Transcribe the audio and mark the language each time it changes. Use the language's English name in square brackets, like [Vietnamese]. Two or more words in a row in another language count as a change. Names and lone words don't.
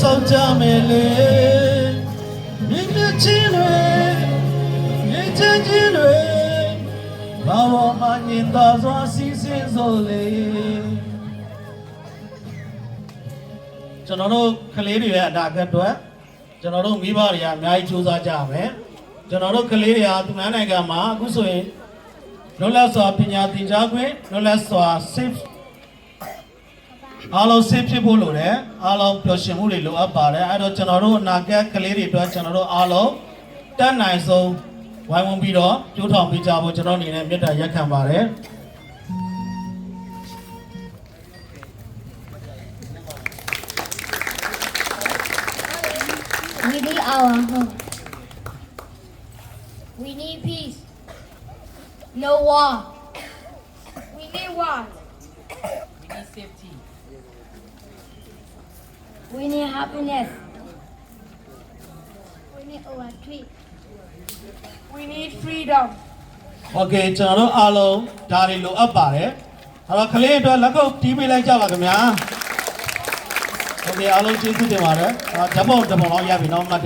[Burmese] ကြမယ်လေမြင့်တဲ့ချင်းတွေမြင့်ချမ်းချင်းတွေဘာဝမှညင်သာစွာစီးစင်းစို့လေကျွန်တော်တို့ကလေးတွေရဲ့အနာဂတ်အတွက်ကျွန်တော်တို့မိဘတွေကအများကြီးကြိုးစားကြရမယ်ကျွန်တော်တို့ကလေးတွေကသူများနိုင်ငံမှာအခုဆိုရင်လွတ်လပ်စွာပညာသင်ကြားခွင့်လွတ်လပ်စွာ safe အားလုံး safe ဖြစ်ဖို့လိုတယ်အားလုံးပျော်ရွှင်မှုတွေလိုအပ်ပါတယ်အဲ့တော့ကျွန်တော်တို့အနာဂတ်ကလေးတွေအတွက်ကျွန်တော်တို့အားလုံးတတ်နိုင်ဆုံးဝိုင်းဝန်းပြီးတော့ကြိုးထောင်ပေးကြဖို့ကျွန်တော်အနေနဲ့မေတ္တာရက်ခံပါတယ် [English] We need our home. We need peace. No war. We need war. We need safety. We need happiness. We need our tree. We need freedom. [Burmese] โอเคကျွန်တော်တို့အားလုံးဒါတွေလိုအပ်ပါတယ်အဲ့တော့ကလေးအတွက်လက်ကုပ်တီးပေးလိုက်ကြပါခင်ဗျာโอเคအားလုံးကျေးဇူးတင်ပါတယ်ဓာတ်ပုံလောက်ရပြီနော်မှတ်တ